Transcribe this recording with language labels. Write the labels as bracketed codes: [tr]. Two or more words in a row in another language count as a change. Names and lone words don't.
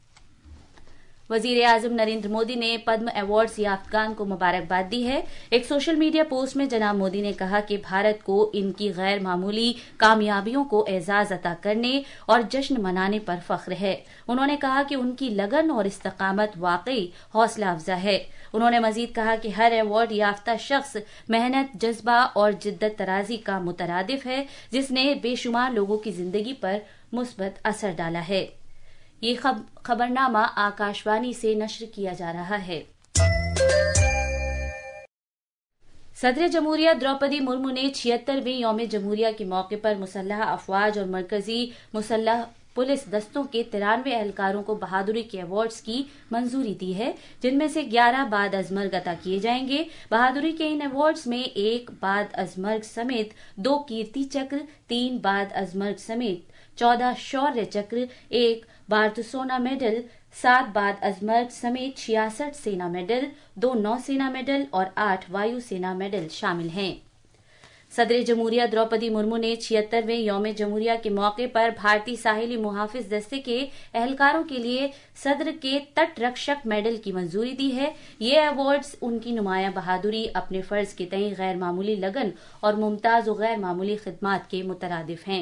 [ur] وزیر اعظم نریندر مودی نے پدم ایوارڈز یافتگان کو مبارکباد دی ہے۔ ایک سوشل میڈیا پوسٹ میں جناب مودی نے کہا کہ بھارت کو ان کی غیر معمولی کامیابیوں کو اعزاز عطا کرنے اور جشن منانے پر فخر ہے۔ انہوں نے کہا کہ ان کی لگن اور استقامت واقعی حوصلہ افزا ہے۔ انہوں نے مزید کہا کہ ہر ایوارڈ یافتہ شخص محنت، جذبہ اور جدت طرازی کا مترادف ہے، جس نے بے شمار لوگوں کی زندگی پر مثبت اثر ڈالا ہے۔ یہ خبرنامہ آکاشوانی سے نشر کیا جا رہا ہے۔ صدر جمہوریہ دروپدی مرمو نے 76ویں یوم جمہوریہ کے موقع پر مسلح افواج اور مرکزی مسلح پولیس دستوں کے 93 اہلکاروں کو بہادری کے ایوارڈز کی منظوری دی ہے، جن میں سے 11 بعد از مرگ عطا کیے جائیں گے۔ بہادری کے ان ایوارڈز میں 1 بعد از مرگ سمیت 2 کیرتی چکر، 3 بعد از مرگ سمیت 14 شوریہ چکر، 1 بھارت سونا میڈل، 7 بعد از مرگ سمیت 66 سینا میڈل، 2 نو سینا میڈل اور 8 وایو سینا میڈل شامل ہیں۔ صدر جمہوریہ دروپدی مرمو نے 76ویں یوم جمہوریہ کے موقع پر بھارتی ساحلی محافظ دستے کے اہلکاروں کے لیے صدر کے تٹ رکشک میڈل کی منظوری دی ہے۔ یہ ایوارڈز ان کی نمایاں بہادری، اپنے فرض کے تئیں غیر معمولی لگن اور ممتاز و غیر معمولی خدمات کے مترادف ہیں۔